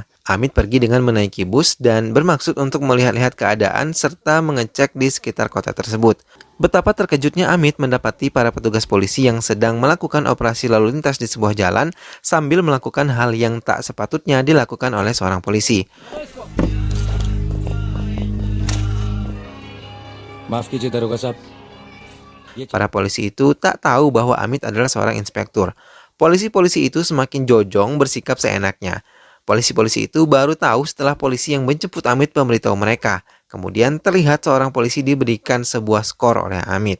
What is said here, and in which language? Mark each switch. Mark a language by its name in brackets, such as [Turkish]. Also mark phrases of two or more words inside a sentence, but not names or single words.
[Indonesian] Amit pergi dengan menaiki bus dan bermaksud untuk melihat-lihat keadaan serta mengecek di sekitar kota tersebut. Betapa terkejutnya Amit mendapati para petugas polisi yang sedang melakukan operasi lalu lintas di sebuah jalan sambil melakukan hal yang tak sepatutnya dilakukan oleh seorang polisi. [Hindi] Maaf कीजिए दारोगा साहब. [Indonesian] Para polisi itu tak tahu bahwa Amit adalah seorang inspektur. Polisi-polisi itu semakin jojong bersikap seenaknya. Polisi-polisi itu baru tahu setelah polisi yang menjemput Amit memberitahu mereka. Kemudian terlihat seorang polisi diberikan sebuah skor oleh Amit.